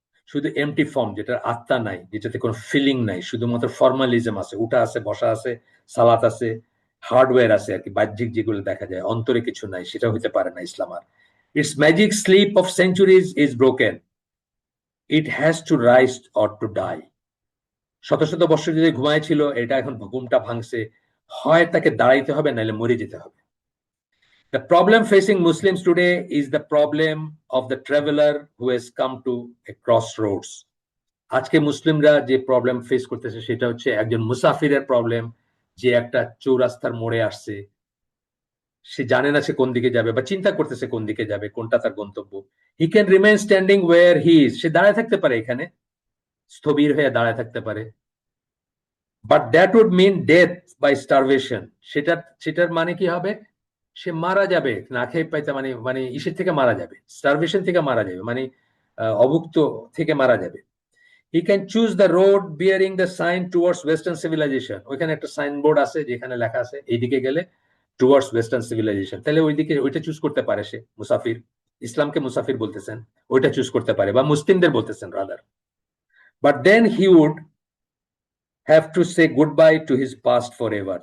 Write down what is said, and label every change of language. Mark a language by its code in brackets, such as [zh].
[bn] শুধু MT form, যেটার আত্মা নাই, যেটাতে কোনো ফিলিং নাই, শুধুমাত্র ফর্মালিজম আছে, উঠা আছে, বসা আছে, সালাত আছে, হার্ডওয়্যার আছে আর কি, বাহ্যিক যেগুলো দেখা যায়, অন্তরে কিছু নাই, সেটা হইতে পারে না ইসলাম। [en] আর it's magic sleep of centuries is broken, it has to rise or to die. [bn] শত শত বছর যদি ঘুমায় ছিল, এটা এখন ঘুমটা ভাঙছে, হয় তাকে দাঁড়াইতে হবে, নাহলে মরে যেতে হবে। [en] The problem facing Muslims today is the problem of the traveler who has come to a crossroads। [bn] আজকে মুসলিমরা যে প্রবলেম ফেস করতেছে সেটা হচ্ছে একজন মুসাফিরের প্রবলেম, যে একটা চৌরাস্তার মোড়ে আসছে, সে জানে না সে কোন দিকে যাবে, বা চিন্তা করতেছে কোন দিকে যাবে, কোনটা তার গন্তব্য। [en] he can remain standing where he is, [bn] সে দাঁড়ায় থাকতে পারে, এখানে স্থবির হয়ে দাঁড়ায় থাকতে পারে, [en] But that would mean death by starvation. [bn] সেটার মানে কি হবে, সে মারা যাবে না খেয়ে পাইতে, মানে মানে ইসের থেকে মারা যাবে, স্টারভেশন থেকে মারা যাবে, মানে অভুক্ত থেকে মারা যাবে। [en] He can choose the road bearing the sign towards western civilization। [bn] ওইখানে একটা সাইনবোর্ড আছে যেখানে লেখা আছে এইদিকে গেলে টুয়ার্ডস ওয়েস্টার্ন সিভিলাইজেশন, তাহলে ওইদিকে ওইটা চুজ করতে পারে সে, মুসাফির। ইসলামকে মুসাফির বলতেছেন, ওইটা চুজ করতে পারে, বা মুসলিমদের বলতেছেন rather. [en] But then he would have to say goodbye to his past forever.